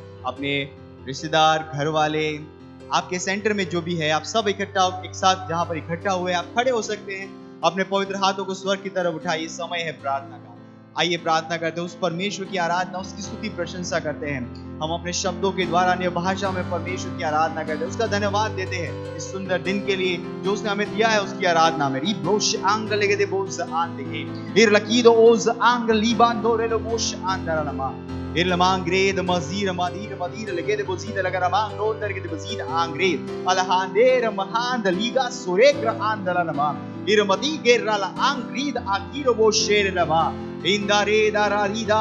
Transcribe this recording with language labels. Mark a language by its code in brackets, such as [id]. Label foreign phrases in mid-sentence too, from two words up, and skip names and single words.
[hi] अपने रिश्तेदार, घर वाले, आपके सेंटर में जो भी है, आप सब इकट्ठा एक साथ जहां पर इकट्ठा हुए आप खड़े हो सकते हैं। अपने पवित्र हाथों को स्वर्ग की तरफ उठाइए। समय है प्रार्थना का। आइए प्रार्थना करते हैं, उस परमेश्वर की आराधना, उसकी स्तुति प्रशंसा करते हैं। हम अपने शब्दों के द्वारा अन्य भाषा में परमेश्वर की आराधना करते हैं, उसका धन्यवाद देते हैं इस सुंदर दिन के लिए जो उसने हमें दिया है। उसकी आराधना में रिब्रोश आंग लेगे दे बोज आन देगे इरलकीदो ओज आंग लीबांदो रेलो मोश आंदरनमा इरलमांग्रेद मजीर मदीर मदीर लेगे दे बोजीद लगरमांग रोंदर के दे बोजीद आंग्रेद अलहांदेर महांद लीगा सुरेग्र आंदरनमा इरमदी गेरला आंग्रीद आकीरो बोशेर लवा इंदारे दारारीदा